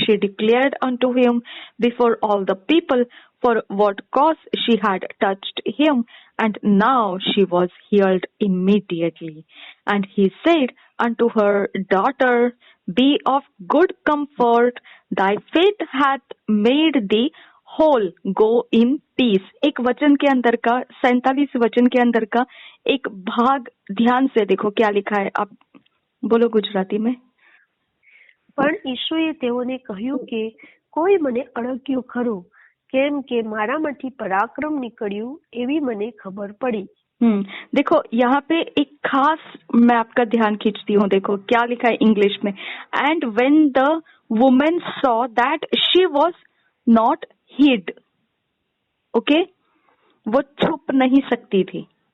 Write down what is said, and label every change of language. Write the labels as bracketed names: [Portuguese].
[English] She declared unto him before all the people for what cause she had touched him, and now she was healed immediately. And he said unto her, Daughter, be of good comfort, thy faith hath made thee whole, go in peace। [Hindi] एक वचन के अंदर का 47 वचन के अंदर का एक भाग ध्यान से देखो क्या लिखा है। आप बोलो गुजराती में। [Gujarati] પણ ઈશુએ તેઓને કહ્યું કે કોઈ મને અડક્યું ખરું, કેમ કે મારામાંથી પરાક્રમ નીકળ્યું એવી મને ખબર પડી। [Hindi] देखो यहाँ पे एक खास मैं आपका ध्यान खींचती हूँ। देखो क्या लिखा है इंग्लिश में, [English] And when the woman saw that she was not hid. [Hindi] Okay, वो छुप नहीं सकती थी।